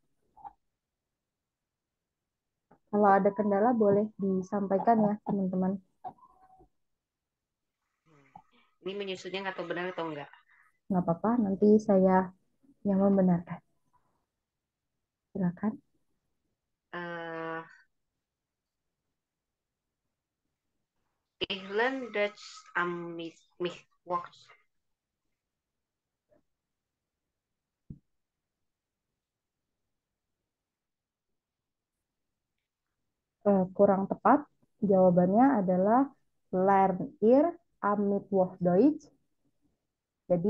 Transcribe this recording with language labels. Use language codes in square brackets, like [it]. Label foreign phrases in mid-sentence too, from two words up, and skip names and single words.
[id] Kalau ada kendala boleh disampaikan ya teman-teman. Ini menyusunnya nggak tahu benar atau enggak. Nggak apa-apa, nanti saya yang membenarkan. Silakan. [de] Ich lerne Dutch am Mittwoch. [id] Kurang tepat. Jawabannya adalah [de] Lern ihr am Mittwoch Deutsch. [id] Jadi